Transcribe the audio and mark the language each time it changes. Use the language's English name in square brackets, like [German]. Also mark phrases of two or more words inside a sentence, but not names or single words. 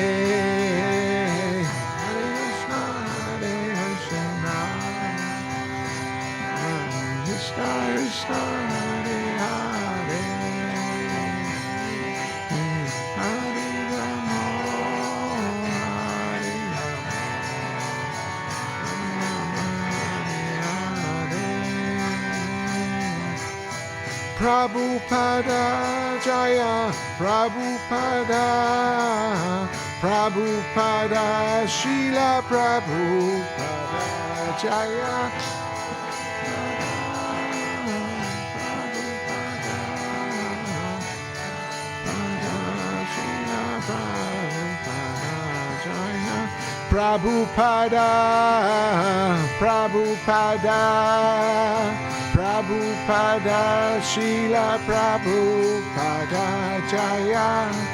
[Sanskrit] Hare Krishna, Hare Hare, Hare Rama, Hare Hare. Prabhupada Jaya, Prabhupada, Prabhupada, Srila Prabhupada Jaya. Prabhupada, Prabhupada, Prabhupada, Srila Prabhupada Jaya.